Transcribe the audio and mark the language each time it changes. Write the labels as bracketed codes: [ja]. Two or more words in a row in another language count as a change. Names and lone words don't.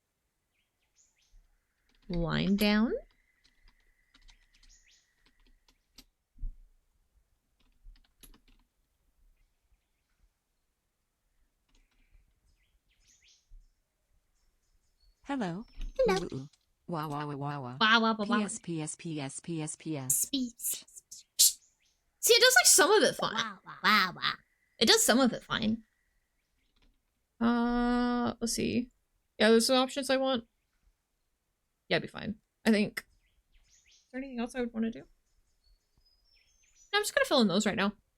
[en] Line down. Hello. Hello. Ooh, ooh. Wah wah wah wah wah. Wow, wow, wow, wow. PS PS PS PS PS. Speech. See, it does like some of it fine. Wow, wow, wow, wow. It does some of it fine. Let's see. Yeah, there's some options I want. Yeah, it'd be fine. I think. Is there anything else I would want to do? No, I'm just gonna fill in those right now.